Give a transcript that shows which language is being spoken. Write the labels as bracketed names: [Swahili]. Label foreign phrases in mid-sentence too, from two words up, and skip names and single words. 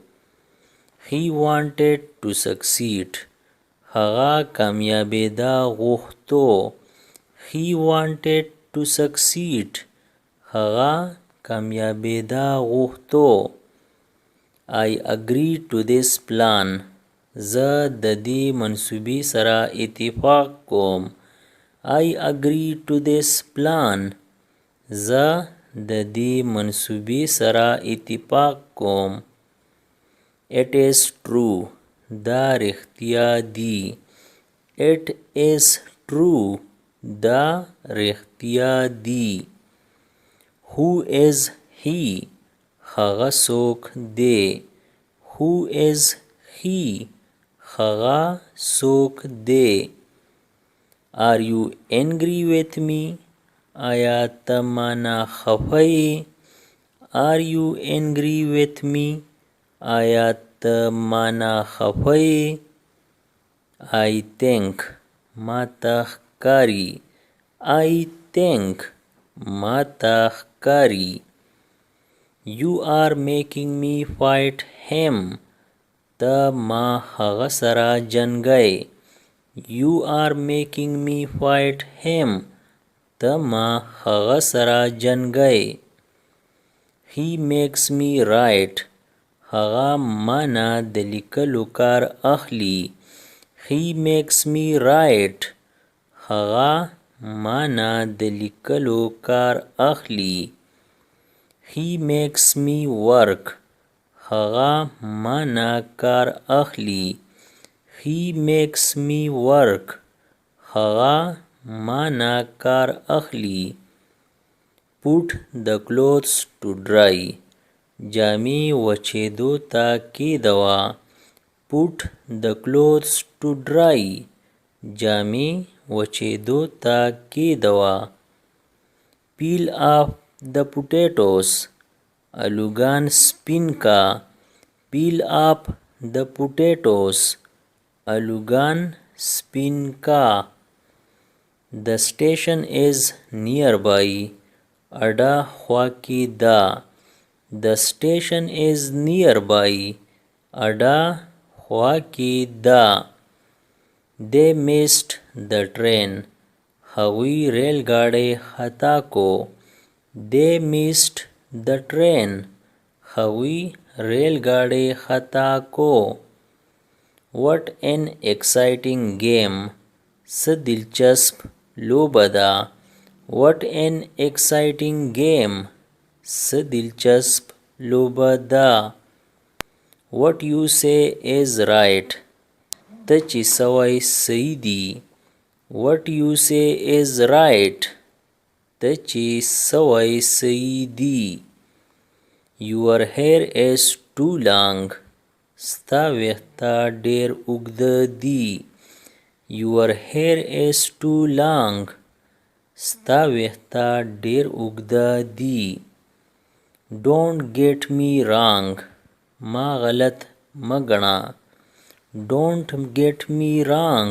[English] He wanted to succeed. [Pashto] هغه کامیابیدا غوښتو. [English] He wanted to succeed. [Pashto] هغه کامیابیدا غوښتو. [English] I agree to this plan. [Pashto] زه د دې منصوبې سره اتفاق کوم. [English] I agree to this plan. [Pashto] زه د دې منصوبې سره اتفاق کوم. [English] It is true. [Pashto] دا رښتیا دي. [English] It is true. [Pashto] دا رښتیا دي. [English] Who is he? [Pashto] هغه څوک دی. [English] Who is he? [Pashto] هغه څوک دی. [English] Are you angry with me? [Pashto] آیا ته مانا خفه یې؟ [English] Are you angry with me? [Pashto] آیا ته مانا خفه یې؟ [English] I think. [Pashto] ما ته ښکاري. [English] I think. [Pashto] ما ته ښکاري. [English] You are making me fight him. [Pashto] ته ما هغه سره جنګی. [English] You are making me fight him. [Pashto] ته ما هغه سره جنګی. [English] He makes me write. [Pashto] هغه مانا د لیکلو کار اخلي. [English] He makes me write. [Pashto] هغه مانا د لیکلو کار اخلي. [English] He makes me work. [Pashto] هغه مانا کار اخلي. [English] He makes me work. [Pashto] هغه مانا کار اخلي. [English] Put the clothes to dry. [Pashto] جامې وچېدو ته کېږدوه. [English] Put the clothes to dry. [Pashto] جامې وچېدو ته کېږدوه. [English] Peel off the potatoes. [Pashto] الوګان سپین کا. [English] Peel off the potatoes. [Pashto] الوګان سپین کا. [English] The station is nearby. [Pashto] اډه خوا کې ده. [English] The station is nearby. [Pashto] اډه خوا کې ده. [English] They missed the train. [Pashto] هغوی ریل ګاډی خطا کو. [English] They missed the train. [Pashto] هغوی ریل ګاډی خطا کو. [English] What an exciting game. [Pashto] څه دلچسپ لوبه ده. [English] What an exciting game. [Pashto] څه دلچسپ لوبه ده. [English] What you say is right. [Pashto] ته چې څه وایې صحیح دي. [English] What you say is right. [Pashto] ته چې څه وایې صحیح دي. [English] Your hair is too long. [Pashto] ستا ویښته ډېر اوږده دي. [English] Your hair is too long. [Pashto] ستا ویښته ډیر اوږده دي. [English] Don't get me wrong. [Pashto] ما غلط مه ګڼه. [English] Don't get me wrong.